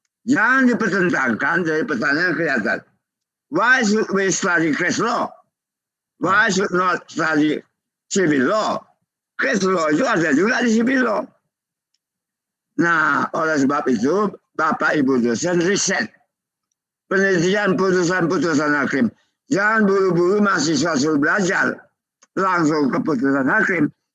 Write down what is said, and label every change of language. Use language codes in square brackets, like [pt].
[id] Jangan dipertentangkan dari pertanyaan kelihatan. [en] Why should we study case law? Why should not study civil law? [id] Case law itu ada juga di civil law. Nah, oleh sebab itu, Bapak Ibu dosen riset penelitian putusan-putusan hakim. Jangan buru-buru mahasiswa suruh belajar langsung ke putusan hakim.